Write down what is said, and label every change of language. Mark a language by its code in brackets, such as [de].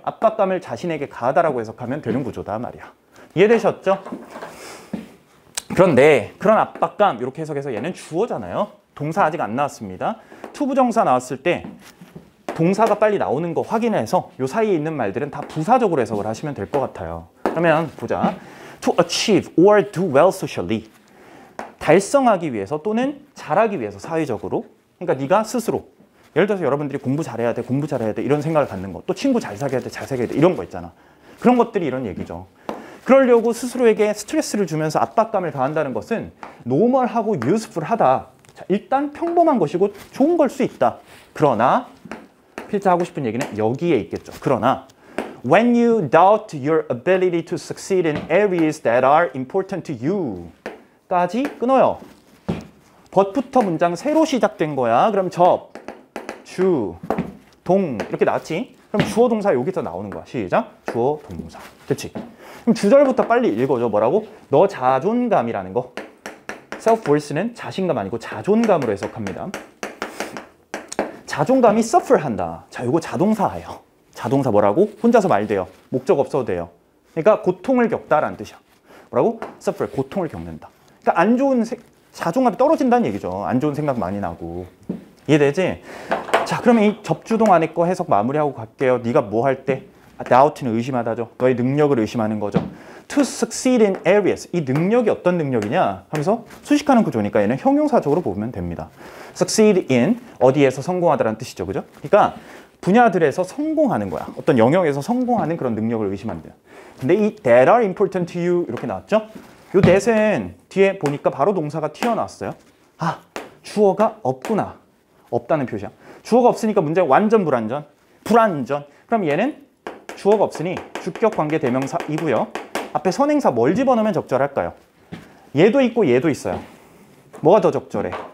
[ko] 압박감을 자신에게 가하다라고 해석하면 되는 구조다 말이야. 이해되셨죠? 그런데 그런 압박감 이렇게 해석해서 얘는 주어잖아요. 동사 아직 안 나왔습니다. to 부정사 나왔을 때 동사가 빨리 나오는 거 확인해서 요 사이에 있는 말들은 다 부사적으로 해석을 하시면 될 것 같아요. 그러면 보자. [en] To achieve or do well socially. [ko] 달성하기 위해서 또는 잘하기 위해서 사회적으로. 그러니까 네가 스스로. 예를 들어서 여러분들이 공부 잘해야 돼, 공부 잘해야 돼 이런 생각을 갖는 거. 또 친구 잘 사귀어야 돼, 잘 사귀어야 돼 이런 거 있잖아. 그런 것들이 이런 얘기죠. 그러려고 스스로에게 스트레스를 주면서 압박감을 가한다는 것은 노멀하고 유스풀하다. 자, 일단 평범한 것이고 좋은 걸 수 있다. 그러나 필자 하고 싶은 얘기는 여기에 있겠죠. 그러나 [en] when you doubt your ability to succeed in areas that are important to you [ko] 까지 끊어요. 벗부터 문장 새로 시작된 거야. 그럼 접, 주, 동 이렇게 나왔지? 그럼 주어 동사 여기서 나오는 거야. 시작. 주어 동사. 됐지? 그럼 주절부터 빨리 읽어줘. 뭐라고? 너 자존감이라는 거. self-worth는 자신감 아니고 자존감으로 해석합니다. 자존감이 suffer한다. 자, 이거 자동사예요. 자동사 뭐라고? 혼자서 말돼요. 목적 없어도 돼요. 그러니까 고통을 겪다라는 뜻이야. 뭐라고? suffer, 고통을 겪는다. 그러니까 안 좋은 자존감이 떨어진다는 얘기죠. 안 좋은 생각 많이 나고. 이해되지? 자, 그러면 이 접주동 안에 거 해석 마무리하고 갈게요. 네가 뭐 할 때? doubt는 의심하다죠. 너의 능력을 의심하는 거죠. [en] To succeed in areas. [ko] 이 능력이 어떤 능력이냐 하면서 수식하는 구조니까 얘는 형용사적으로 보면 됩니다. [en] Succeed in [ko] 어디에서 성공하다라는 뜻이죠. 그죠? 그러니까 분야들에서 성공하는 거야. 어떤 영역에서 성공하는 그런 능력을 의심한대요. 근데 이 [en] that are important to you [ko] 이렇게 나왔죠? 요 that은 뒤에 보니까 바로 동사가 튀어나왔어요. 아, 주어가 없구나. 없다는 표시야. 주어가 없으니까 문제가 완전 불완전. 불완전. 그럼 얘는 주어가 없으니 주격 관계 대명사이고요. 앞에 선행사 뭘 집어넣으면 적절할까요? 얘도 있고 얘도 있어요. 뭐가 더 적절해?